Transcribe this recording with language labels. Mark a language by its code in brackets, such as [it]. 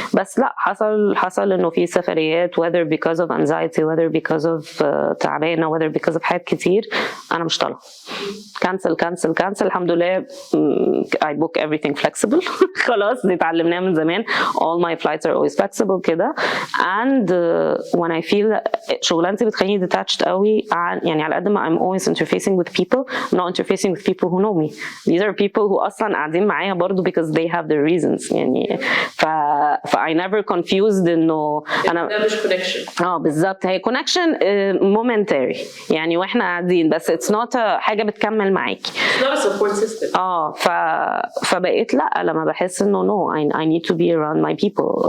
[ar] بس لا حصل انه في سفريات whether because of anxiety whether because of تعبانة whether because of حاجات كتير انا مش طالعة. cancel الحمد لله. [en] I book everything flexible. [ar] خلاص دي اتعلمناها من زمان. [en] all my flights are always flexible كده. and when I feel [ar] شغلانتي بتخليني [en] detached قوي [ar] يعني على قد ما [en] I'm always interfacing with people I'm not interfacing with people who know me. these are people who أصلا [ar] قاعدين معايا برضو [en] because they have their reasons يعني I never confused [ar] إنه أنا ده مش connection. بالظبط هي connection momentary يعني واحنا قاعدين بس [en] it's not [ar] حاجة بتكمل معاكي. [en] It's not a support system. [ar] فبقيت لا لما بحس إنه [en] no I need to be around my people.